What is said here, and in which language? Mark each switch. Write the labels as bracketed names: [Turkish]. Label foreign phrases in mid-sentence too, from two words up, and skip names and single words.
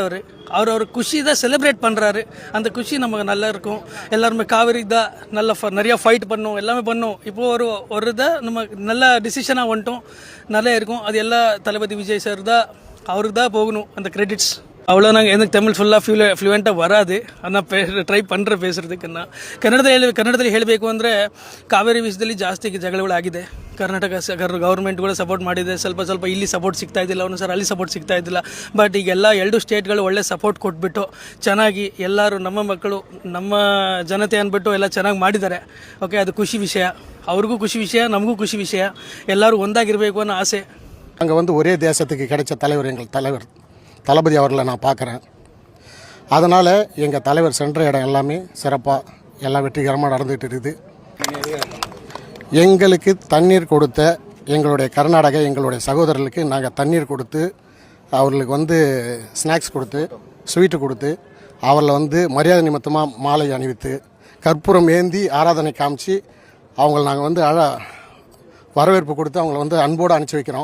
[Tamil] அவர் குஷி தான் செலிப்ரேட் பண்ணுறாரு. அந்த குஷி நமக்கு நல்லா இருக்கும். எல்லாருமே காவேரி தான் நல்லா நிறையா ஃபைட் பண்ணோம், எல்லாமே பண்ணோம். இப்போது ஒரு இதை நம்ம நல்ல டிசிஷனாக வந்துட்டோம், நல்லா இருக்கும். அது எல்லா தளபதி விஜய் சார் தான், அவருக்கு தான் போகணும் அந்த கிரெடிட்ஸ். அவ்வளோ நாங்கள் எனக்கு தமிழ் [Kannada] ಫುಲ್ಲಾಗಿ ಫ್ಲೂಯೆಂಟಾಗಿ ವರಾದು ಅದನ್ನ ಟ್ರೈ ಪಂಡ್ರೆ ಬೇಸರದಕ್ಕೆ ಕನ್ನಡದಲ್ಲಿ ಹೇಳಬೇಕು ಅಂದರೆ ಕಾವೇರಿ ವಿಷಯದಲ್ಲಿ ಜಾಸ್ತಿ ಜಗಳಗಳಾಗಿದೆ. ಕರ್ನಾಟಕ ಗೌರ್ಮೆಂಟ್ ಕೂಡ ಸಪೋರ್ಟ್ ಮಾಡಿದೆ. ಸ್ವಲ್ಪ ಇಲ್ಲಿ ಸಪೋರ್ಟ್ ಸಿಗ್ತಾ ಇದ್ದಿಲ್ಲ, ಅವನು ಸರ್ ಅಲ್ಲಿ ಸಪೋರ್ಟ್ ಸಿಗ್ತಾ ಇದ್ದಿಲ್ಲ. ಬಟ್ ಈಗೆಲ್ಲ ಎರಡು ಸ್ಟೇಟ್ಗಳು ಒಳ್ಳೆ ಸಪೋರ್ಟ್ ಕೊಟ್ಬಿಟ್ಟು ಚೆನ್ನಾಗಿ ಎಲ್ಲರೂ ನಮ್ಮ ಮಕ್ಕಳು ನಮ್ಮ ಜನತೆ ಅಂದ್ಬಿಟ್ಟು ಎಲ್ಲ ಚೆನ್ನಾಗಿ ಮಾಡಿದ್ದಾರೆ. ಓಕೆ, ಅದು ಖುಷಿ ವಿಷಯ. ಅವ್ರಿಗೂ ಖುಷಿ ವಿಷಯ, ನಮಗೂ ಖುಷಿ ವಿಷಯ. ಎಲ್ಲರೂ ಒಂದಾಗಿರಬೇಕು ಅನ್ನೋ ಆಸೆ. [Tamil] அங்கே ஒரே தேசத்துக்கு கிடைச்ச தலைவர் எங்கள் தலைவர் தளபதி அவர்களை நான் பார்க்குறேன். அதனால் எங்கள் தலைவர் சென்ற இடம் எல்லாமே சிறப்பாக எல்லாம் வெற்றிகரமாக நடந்துகிட்டு இருக்குது. எங்களுக்கு தண்ணீர் கொடுத்த எங்களுடைய கர்நாடகா எங்களுடைய சகோதரர்களுக்கு நாங்கள் தண்ணீர் கொடுத்து, அவர்களுக்கு ஸ்நாக்ஸ் கொடுத்து, ஸ்வீட்டு கொடுத்து, அவர்களை மரியாதை நிமித்தமாக மாலை அணிவித்து, கற்பூரம் ஏந்தி ஆராதனை காமிச்சு அவங்கள நாங்கள் வரவேற்பு கொடுத்து அவங்கள அன்போடு அனுப்பிச்சி வைக்கிறோம்.